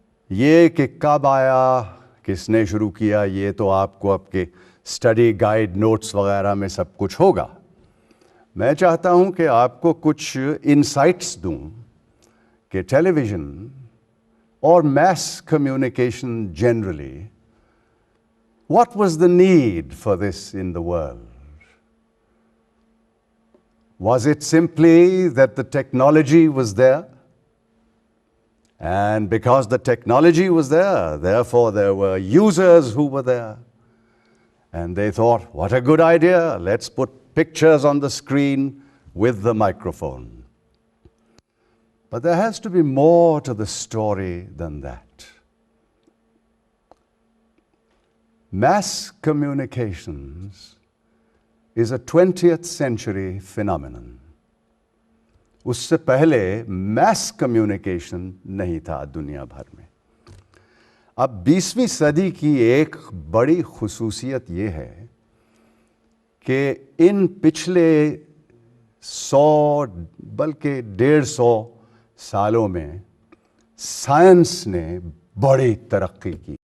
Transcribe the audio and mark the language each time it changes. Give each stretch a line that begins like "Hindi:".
Urdu: یہ کہ کب آیا، کس نے شروع کیا، یہ تو آپ کو آپ کے اسٹڈی گائیڈ نوٹس وغیرہ میں سب کچھ ہوگا۔ میں چاہتا ہوں کہ آپ کو کچھ انسائٹس دوں کہ ٹیلی vision or mass communication generally, what was the need for this in the world?
English: Was it simply that the technology was there? And because the technology was there, therefore there were users who were there. And they thought, what a good idea, let's put pictures on the screen with the microphone. But there has to be more to the story than that. Mass communications is a 20th century phenomenon.
Urdu: اس سے پہلے mass communication نہیں تھا دنیا بھر میں۔ اب 20ویں صدی کی ایک بڑی خصوصیت یہ ہے کہ ان پچھلے 100 بلکہ 150 سالوں میں سائنس نے بڑی ترقی کی۔